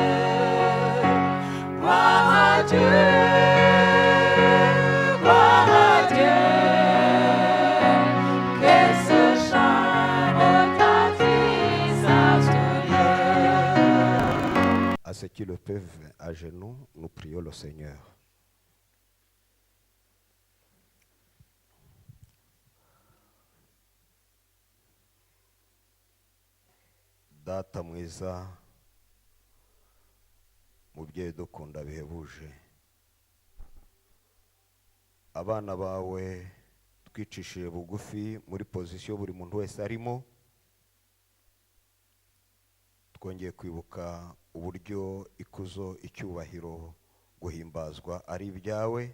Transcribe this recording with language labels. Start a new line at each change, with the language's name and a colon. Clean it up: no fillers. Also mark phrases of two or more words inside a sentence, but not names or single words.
French: Gloire à Dieu, gloire à Dieu, que ce chant retentisse en tout lieu. À ceux qui le peuvent, à genoux, nous prions le Seigneur.
Kinyarwanda: Data mwiza, mubyeyi dukunda bihebuje, abana bawe twicishije bugufi muri pozisiyo buri muntu wese arimo, twongeye kwibuka uburyo ikuzo, icyubahiro, guhimbazwa ari ibyawe.